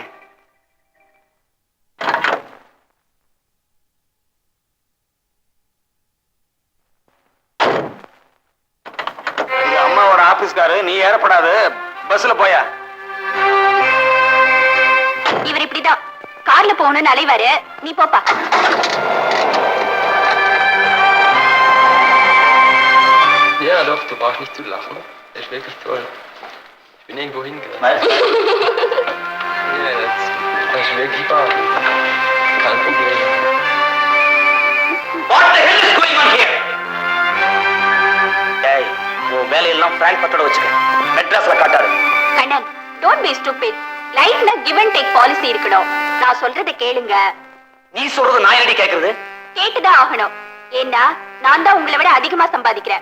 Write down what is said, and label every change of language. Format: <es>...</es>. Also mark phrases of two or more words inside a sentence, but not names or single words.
<ta>அம்மாவோட ஆபீஸ்காரு, நீ ஏறப்படாது. பஸ்ல போயா. இவர் இப்படிதான் கார்ல போகணும்னு அலைவாரு. நீ போப்பா.</ta> <de>Ja, doch, du brauchst nicht zu lachen. Das ist wirklich toll. Ich bin irgendwo hingegangen. Ja, das ist wirklich wahr. Kein Problem.</de> <en>What the hell is going on here?</en> <ta>டேய், உன் வேலையெல்லாம் பிராங்க்பர்ட்டோட வச்சுக்க. மெட்ராஸ்ல காட்டாரு. கண்ணன்,</ta> <en>don't be stupid.</en> <ta>லைஃப்ல</ta> <en>give and take policy</en> <ta>இருக்கணும். நான் சொல்றதை கேளுங்க. நீ சொல்றது நான் என்னடி கேக்குறது? கேட்டுதான் ஆகணும். ஏன்னா நான் தான் உங்களை விட அதிகமா சம்பாதிக்கிறேன்.</ta>